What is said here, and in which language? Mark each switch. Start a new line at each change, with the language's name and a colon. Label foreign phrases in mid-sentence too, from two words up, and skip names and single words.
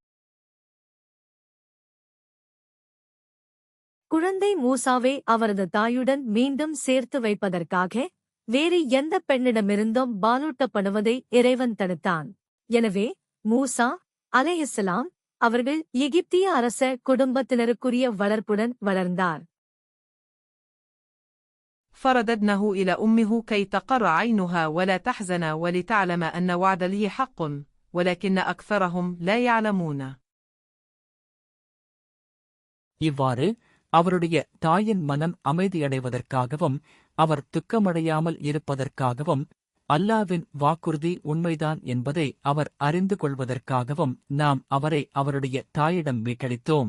Tamil: குழந்தை மூசாவை அவரது தாயுடன் மீண்டும் சேர்த்து வைப்பதற்காக வேறு எந்த பெண்ணிடமிருந்தும் பாலூட்டப்படுவதை இறைவன் தடுத்தான். எனவே மூசா அலைஹிஸ்ஸலாம் அவர்கள் எகிப்திய அரச குடும்பத்தினருக்குரிய வளர்ப்புடன் வளர்ந்தார்.
Arabic: فرددناه إلى أمه كي تقر عينها ولا تحزن ولتعلم أن وعد الله حق ولكن أكثرهم لا يعلمون.
Tamil: இவ்வாறு அவருடைய தாயின் மனம் அமைதியடைவதற்காகவும் அவர் துக்கமடையாமல் இருப்பதற்காகவும் அல்லாவின் வாக்குறுதி உண்மைதான் என்பதை அவர் அறிந்து கொள்வதற்காகவும் நாம் அவரை அவருடைய தாயிடம் மீட்டளித்தோம்.